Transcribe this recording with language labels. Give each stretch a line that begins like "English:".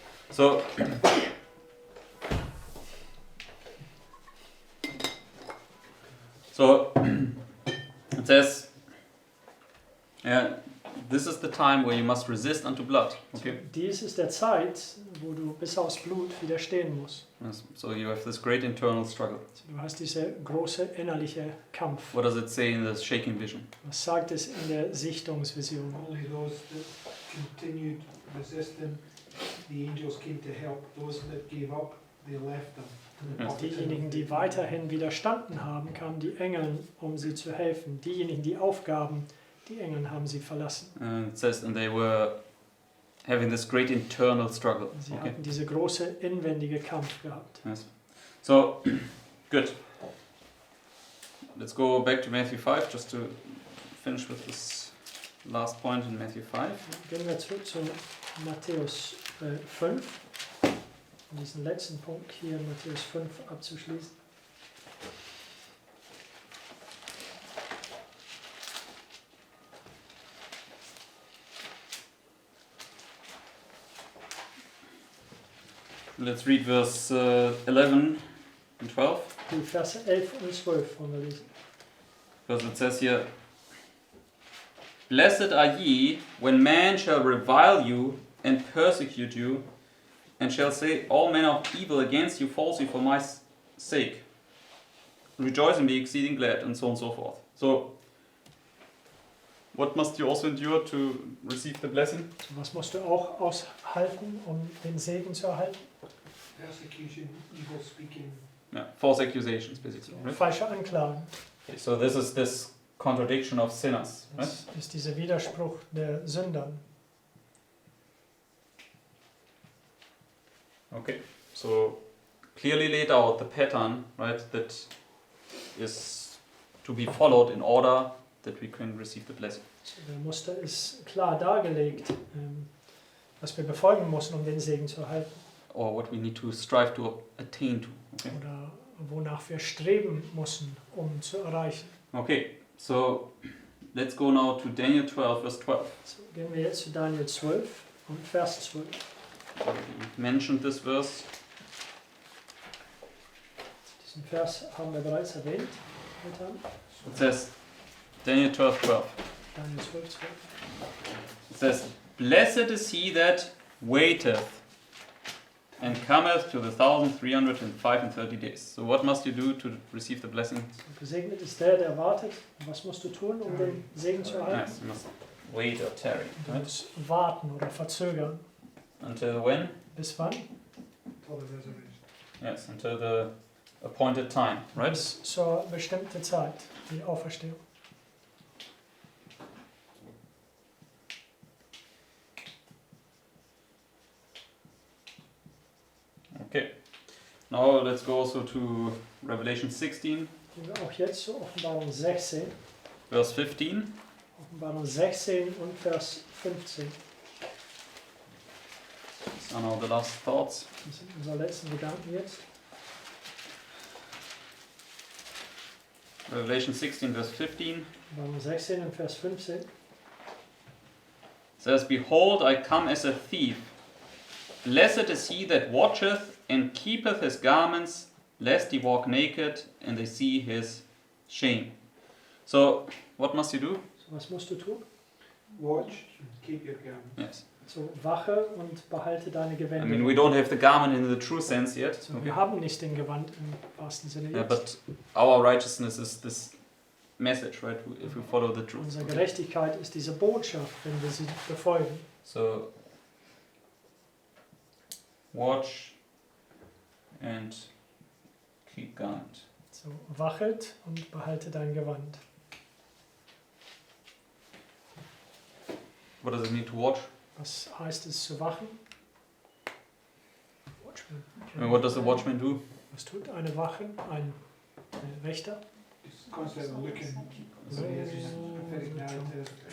English: So, it says, yeah, this is the time where you must resist unto blood. Okay.
German: Dies ist der Zeit, wo du bis aufs Blut widerstehen musst.
English: Yes. So you have this great internal struggle.
German: Du hast dieser große innerliche Kampf.
English: What does it say in the shaking vision?
German: Was sagt es in der Sichtungsvision?
English: Only those that continued resisting, the angels came to help. Those that gave up, they left them.
German: Und diejenigen, die weiterhin widerstanden haben, kamen die Engel, um sie zu helfen. Diejenigen, die aufgaben, die Engel haben sie verlassen.
English: It says, and they were having this great internal struggle.
German: Sie
English: Okay.
German: hatten diese große inwendige Kampf gehabt.
English: Yes. So, good. Let's go back to Matthew 5 just to finish with this last point in Matthew 5.
German: Gehen wir zurück zu Matthäus 5, um diesen letzten Punkt hier in Matthäus 5 abzuschließen.
English: Let's read verse 11 and 12.
German: Die Verse 11 und 12 wollen wir lesen.
English: Because it says here, "Blessed are ye when men shall revile you and persecute you, and shall say all manner of evil against you falsely for my sake. Rejoice and be exceeding glad," and so on and so forth. So, what must you also endure to receive the blessing?
German: So, was musst du auch aushalten, um den Segen zu erhalten?
English: Persecution, evil speaking. Yeah, false accusations, basically. Right?
German: Falsche Anklagen.
English: Okay, so this is this contradiction of sinners, right?
German: Das ist dieser Widerspruch der Sündern.
English: Okay, so clearly laid out the pattern, right, that is to be followed in order that we can receive the blessing.
German: So, der Muster ist klar dargelegt, was wir befolgen müssen, um den Segen zu erhalten.
English: Or what we need to strive to attain to. Okay,
German: Oder wonach wir streben müssen, um zu erreichen.
English: okay, so let's go now to Daniel 12, verse 12.
German: So, gehen wir jetzt zu Daniel 12 und Vers 12.
English: So we mentioned this verse.
German: Diesen Vers haben wir bereits erwähnt heute Abend.
English: It says, Daniel 12, 12.
German: Daniel 12, 12.
English: It says, "Blessed is he that waiteth, and cometh to the 1335 days." So what must you do to receive the blessing?
German: So, gesegnet ist der wartet. Und was musst du tun, um den Segen zu erhalten?
English: Yes, you must wait or tarry.
German: Du
English: Right?
German: musst warten oder verzögern.
English: Until when?
German: Bis wann?
English: Till the resurrection. Yes, until the appointed time, right?
German: Bis zur bestimmten Zeit, die Auferstehung.
English: Okay. Now let's go also to Revelation 16,
German: Gehen wir auch jetzt zur Offenbarung 16.
English: verse 15.
German: Offenbarung 16 und Vers 15.
English: These are now the last thoughts.
German: Das sind unsere letzten Gedanken jetzt.
English: Revelation 16, verse 15
German: Offenbarung 16 und Vers 15.
English: says, Behold, I come as a thief. Blessed is he that watcheth and keepeth his garments, lest he walk naked and they see his shame. So, what must you do?
German: So, was musst du tun?
English: Watch, keep your garment. Yes.
German: So, wache und behalte deine
English: I
German: Gewände.
English: mean, we don't have the garment in the true sense yet.
German: So,
English: Okay.
German: wir haben nicht den Gewand im wahrsten Sinne
English: Yeah,
German: jetzt.
English: but our righteousness is this message, right? If we follow the truth.
German: Unsere
English: Okay.
German: Gerechtigkeit ist diese Botschaft, wenn wir sie befolgen.
English: So, watch and keep garment.
German: So, wachet und behalte dein Gewand.
English: What does it mean to watch?
German: Was heißt es zu wachen?
English: Watchman. And what does the watchman do?
German: Was tut eine Wache, ein Wächter?
English: It's constantly looking. So yes, it's prophetic narrative.